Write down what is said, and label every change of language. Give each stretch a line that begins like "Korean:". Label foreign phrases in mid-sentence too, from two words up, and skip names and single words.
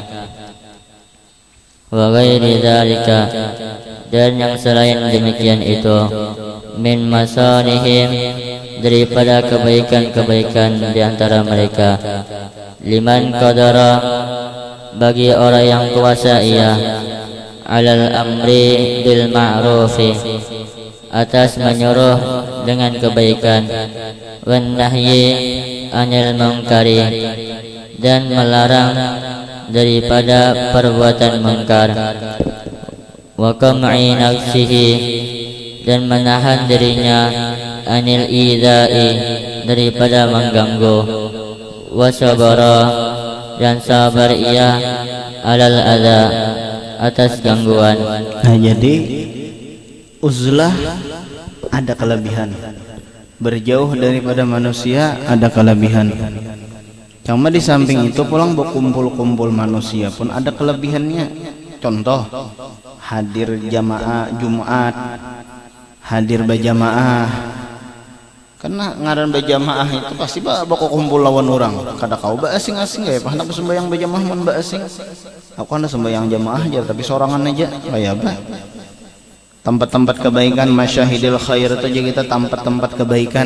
Arabic: وغير ذلك,
Malay: dan yang selain demikian itu,
Arabic: من مصالحهم,
Malay: daripada kebaikan-kebaikan di antara mereka,
Arabic: لمن قدر,
Malay: bagi orang yang kuasa ia,
Arabic: على الأمر ب المعروف,
Malay: atas menyuruh dengan kebaikan,
Arabic: والنهي عن المنكر,
Malay: dan melarang daripada perbuatan mungkar,
Arabic: وقمع نفسه,
Malay: dan menahan dirinya,
Arabic: عن الإيذاء,
Malay: daripada mengganggu,
Arabic: وصبر,
Malay: dan sabar ia,
Arabic: على الأذى,
Malay: atas gangguan. Nah, jadi uzlah ada kelebihan, berjauh daripada manusia ada kelebihan.
Banjar: Cuma di samping itu pulang berkumpul-kumpul manusia pun ada kelebihannya. Contoh, hadir jamaah Jumat, hadir berjamaah. Karena ngaran berjamaah itu pasti bakal kumpul lawan orang. Kada kau asing-asing ya, hendak sembahyang berjamaah mun asing. Aku hendak sembahyang jamaah aja tapi sorangan aja. Kayak apa? Tempat-tempat kebaikan,
Arabic: مشاهد الخير
Banjar: itu aja kita tempat-tempat kebaikan.